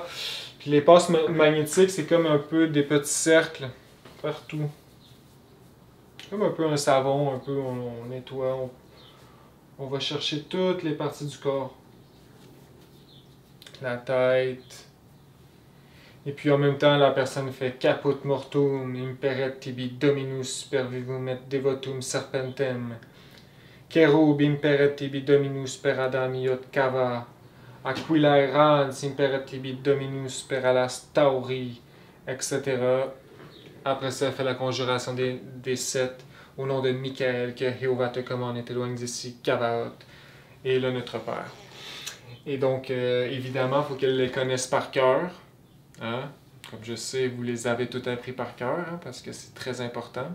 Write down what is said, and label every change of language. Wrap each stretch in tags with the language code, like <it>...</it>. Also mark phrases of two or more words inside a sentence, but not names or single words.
<fr>Puis les passes magnétiques, c'est comme un peu des petits cercles partout. Comme un peu un savon, un peu on nettoie, on va chercher toutes les parties du corps. La tête. Et puis en même temps, la personne fait</fr> <la>Caput mortum, imperet tibi dominus per vivum et devotum serpentem. Cherub imperet tibi dominus per Adam iot cava. Aquila errans imperet tibi dominus per alas tauri, etc.</la> <fr>Après ça, elle fait la conjuration des 7 au nom de Michael, que Jéhovah te commande et t'éloigne d'ici, Cavaot, et le Notre Père. Et donc, évidemment, il faut qu'elle les connaisse par cœur. Hein? Comme je sais, vous les avez tout appris par cœur, hein, parce que c'est très important.</fr>